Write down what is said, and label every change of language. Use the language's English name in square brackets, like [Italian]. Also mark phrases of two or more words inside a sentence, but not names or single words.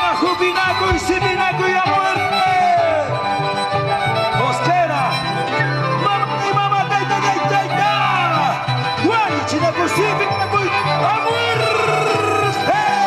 [Spanish] Tupinaco y Sipinaco y a muerte. Mosquera. Mamá y mamá, taita, taita, taita. Guay, Chinaco, Sipinaco y a muerte.